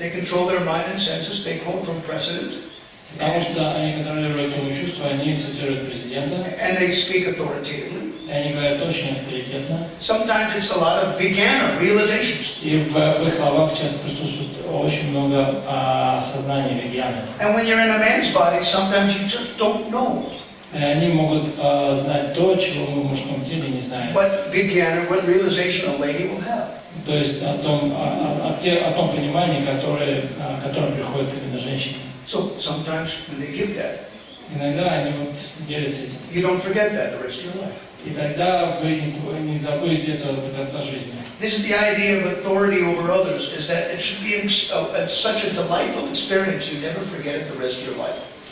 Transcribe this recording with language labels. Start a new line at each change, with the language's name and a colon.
English: They control their mind and senses. They quote from precedent.
Russian: Потому что они контролируют ум и чувства, они цитируют президента.
English: And they speak authoritatively.
Russian: И они говорят очень авторитетно.
English: Sometimes it's a lot of vijnana, realizations.
Russian: И в их словах часто присутствует очень много осознания вигьяны.
English: And when you're in a man's body, sometimes you just don't know.
Russian: И они могут знать то, чего мы в мужском теле не знаем.
English: What vijnana, what realization a lady will have.
Russian: То есть о том понимании, которое приходит именно женщине.
English: So sometimes when they give that,
Russian: Иногда они делятся этим.
English: you don't forget that the rest of your life.
Russian: И тогда вы не забудете это до конца жизни.
English: This is the idea of authority over others, is that it should be such a delightful experience you never forget it the rest of your life.